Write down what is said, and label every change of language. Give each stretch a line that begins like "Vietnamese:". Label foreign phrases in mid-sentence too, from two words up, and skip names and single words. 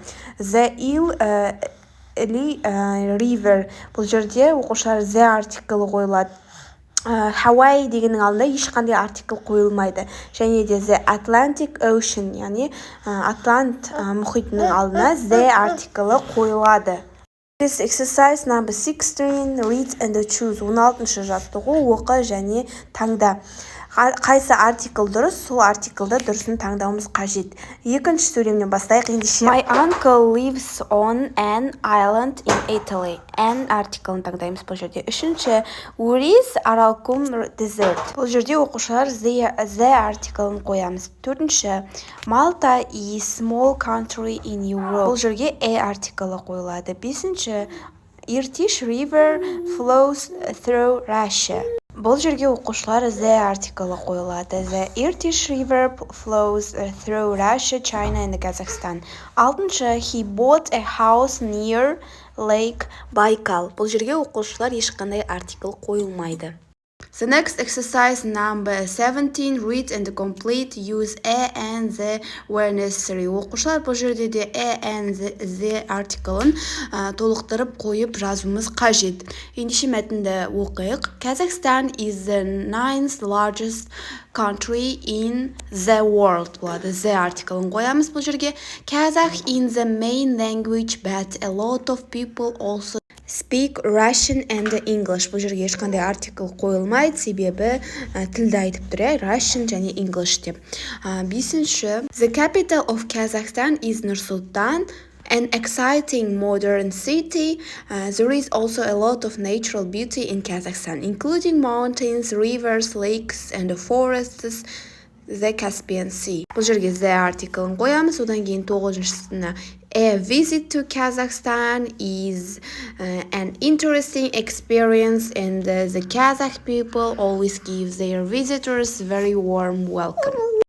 English: The River,
Kazakh: бұл жерде оқушылар The артиклы қойылады. Hawaii дегеннің алдында ешқандай артикл қойылмайды. Және де The Atlantic Ocean, яғни Атлант мұхитының алдына The артиклы қойылады.
English: This exercise number 16, read and choose.
Kazakh: 16-шы жаттығу оқы және таңда. Қайсы артикл дұрыс, сол артиклді дұрысын таңдауымыз қажет. Екінші сөйлемнен бастайық ендеше.
English: My uncle lives on an island in Italy.
Kazakh: An артиклін таңдаймыз бұл жерде. Үшінші,
English: where is Aralkum desert?
Kazakh: Бұл жерде оқушылар the артиклін қоямыз. Төртінші,
English: Malta is small country in Europe.
Kazakh: Бұл жерге артиклі қойылады. Бесінші,
English: Irtysh river flows through Russia.
Kazakh: Бұл жерге оқушылар the артиклі қойылады.
English: The Irtysh river flows through Russia, China and Kazakhstan. Алтыншы, he bought a house near Lake Baikal.
Kazakh: Бұл жерге оқушылар ешқандай артикл қойылмайды.
English: The next exercise number 17, read and complete, use a and the where necessary.
Kazakh: Оқушылар бұл жерде де
English: a and the
Kazakh: article'ын толықтырып қойып жазуымыз қажет. Ендеше мәтінді оқиық.
English: Kazakhstan is the 9th largest country in the world.
Kazakh: Болады. The article'ын қоямыз бұл жерге.
English: Kazakh is the main language, but a lot of people also speak Russian and English.
Kazakh: Бұл жерге ешқандай артикл қойылмайды, себебі тілді айтып тұр, Russian және English деп. Бесінші,
English: the capital of Kazakhstan is Nur-Sultan, an exciting modern city. There is also a lot of natural beauty in Kazakhstan, including mountains, rivers, lakes, and forests. The Caspian Sea.
Kazakh: Бұл жерге the article'ын қоямыз. Одан кейін 9-шысына
English: a visit to Kazakhstan is an interesting experience, and the Kazakh people always give their visitors very warm welcome.